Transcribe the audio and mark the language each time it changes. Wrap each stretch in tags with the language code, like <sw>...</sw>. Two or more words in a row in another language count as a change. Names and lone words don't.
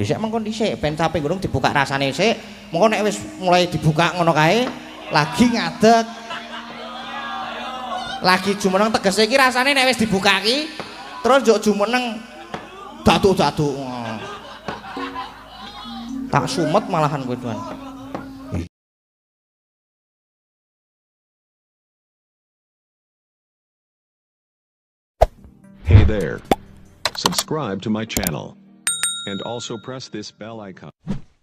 <jv>dhisik ben caping gunung dibuka rasane sik. Mongko nek wis mulai dibuka ngono kae lagi ngadeg. Lagi jumeneng tegese iki rasane nek wis dibuka ki terus njuk jumeneng datu-datu. Tak sumet malahan kowe tuan.</jv> <en>Hey there. Subscribe to my channel. And also press this bell icon.</en>